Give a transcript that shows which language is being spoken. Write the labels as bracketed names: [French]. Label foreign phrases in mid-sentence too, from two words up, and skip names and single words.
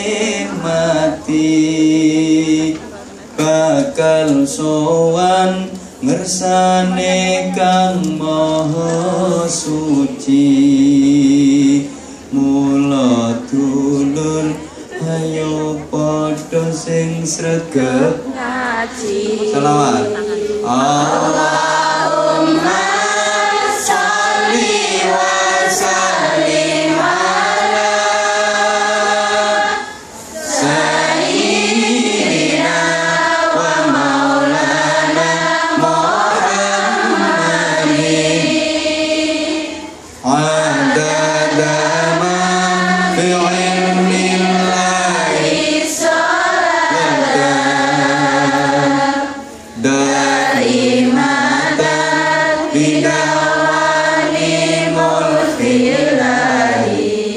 [Javanese] mati bakal sowan ngersane kang maha suci, mula dulur ayo padha sing sregep ngaji. Selawat. [Arabic] اللهم صل وسلم على سيدنا ومولانا محمد عدد ما في علم الله دائمة بدوام ملك الله.